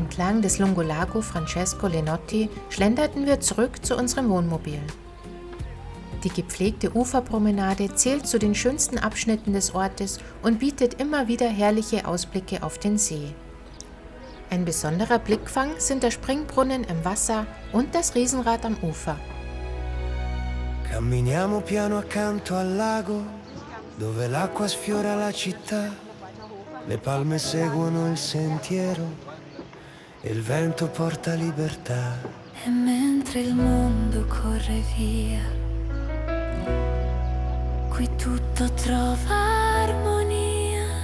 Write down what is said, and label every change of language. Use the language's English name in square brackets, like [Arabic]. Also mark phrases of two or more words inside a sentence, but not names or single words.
[German] entlang des Lungolago Francesco Lenotti schlenderten wir zurück zu unserem Wohnmobil. Die gepflegte Uferpromenade zählt zu den schönsten Abschnitten des Ortes und bietet immer wieder herrliche Ausblicke auf den See. Ein besonderer Blickfang sind der Springbrunnen im Wasser und das Riesenrad am Ufer. [Italian] Camminiamo piano accanto al lago, dove l'acqua sfiora la città. Le palme seguono il sentiero e il vento porta libertà. E mentre il mondo corre via, qui tutto trova armonia.